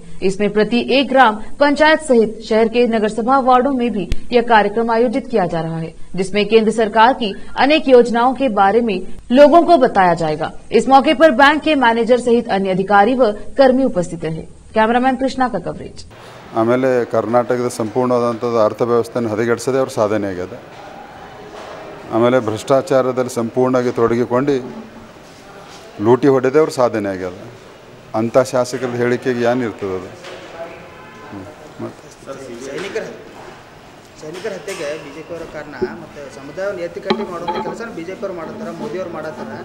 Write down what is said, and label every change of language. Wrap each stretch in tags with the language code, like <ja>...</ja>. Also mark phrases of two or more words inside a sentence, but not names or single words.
<hi>इसमें प्रति एक ग्राम पंचायत सहित शहर के नगरसभा वार्डों में भी यह कार्यक्रम आयोजित किया जा रहा है, जिसमें केंद्र सरकार की अनेक योजनाओं के बारे में लोगों को बताया जाएगा। इस मौके पर बैंक के मैनेजर सहित अन्य अधिकारी व कर्मी उपस्थित रहे। कैमरामैन कृष्णा का कवरेज।</hi> <kn>ಆಮೇಲೆ ಕರ್ನಾಟಕದ ಸಂಪೂರ್ಣವಾದಂಥ ಅರ್ಥವ್ಯವಸ್ಥೆಯನ್ನು ಹದಗೆಡಿಸದೆ ಅವರು ಸಾಧನೆ ಆಗಿದೆ। ಆಮೇಲೆ ಭ್ರಷ್ಟಾಚಾರದಲ್ಲಿ ಸಂಪೂರ್ಣವಾಗಿ ತೊಡಗಿಕೊಂಡು ಲೂಟಿ ಹೊಡೆದೇ ಅವ್ರ ಸಾಧನೆ ಆಗ್ಯದ। ಅಂಥ ಶಾಸಕರ ಹೇಳಿಕೆಗೆ ಏನಿರ್ತದೆ ಅದು? ಸೈನಿಕರ ಹತ್ಯೆಗೆ ಬಿಜೆಪಿ ಅವರ ಕಾರಣ, ಮತ್ತು ಸಮುದಾಯವನ್ನು ಎತ್ತಿಕಟ್ಟಿ ಮಾಡುವಂಥ ಕೆಲಸ ಬಿಜೆಪಿ ಅವರು ಮಾಡತ್ತಾರೆ, ಮೋದಿಯವರು ಮಾಡತ್ತಾರೆ।</kn>